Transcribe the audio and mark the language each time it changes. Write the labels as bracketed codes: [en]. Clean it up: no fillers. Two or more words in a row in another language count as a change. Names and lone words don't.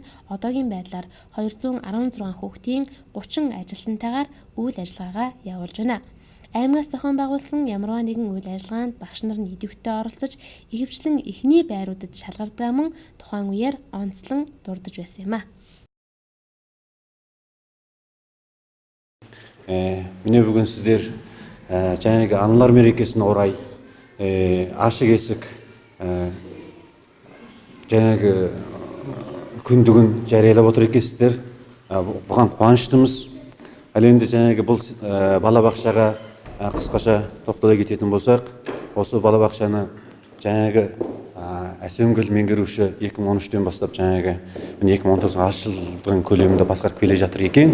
[mn] Одоогийн байдлаар 216 хүүхдийн 30 ажилтнтайгаар үйл ажиллагаагаа явуулж байна. Аймгаас зохион байгуулсан ямарваа нэгэн үйл ажиллагаанд багш нар нь идэвхтэй оролцож, ихэвчлэн эхний байруудад шалгардаг мөн тухайн үеэр онцлон дурдж байсан юм а. Миний бүгэн sizler [kk] жаңағы Аналар мерекесіне орай ашық есік жаңағы күндігін жариялап отыр екенсіздер. Бұған қуаныштымыз. Ал енді жаңағы бұл балабақшаға қысқаша тоқтала кететін болсақ, осы балабақшаны жаңағы Әсемгүл меңгеруші 2013-тен бастап жаңағы 2019 аш жылдың көлемінде басқарып келе жатыр екен.